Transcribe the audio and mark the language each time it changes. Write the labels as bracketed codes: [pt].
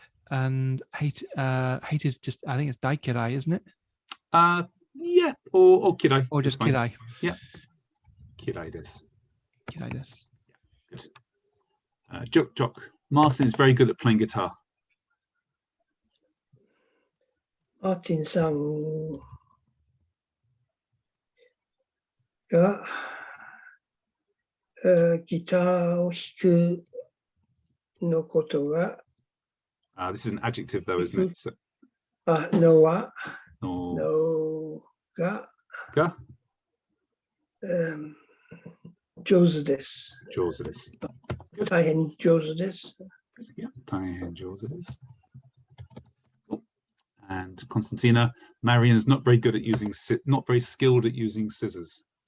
[en] And hate. Hate is just. I think it's daikirai, isn't it? Yeah. Or kirai. Or just kirai. [ja] Yeah. Kirai desu. Kirai desu. [en] Good. Jock. Martin is very good at playing guitar. [ja] Martin-sanがギターを弾くのことが [en] This is an adjective though, isn't it? So, [ja] のは no. のが Ga? 上手です。上手です。大変上手です。 Yeah, 大変上手です。 [en] And Constantina, Marion's not very good at using, not very skilled at using scissors.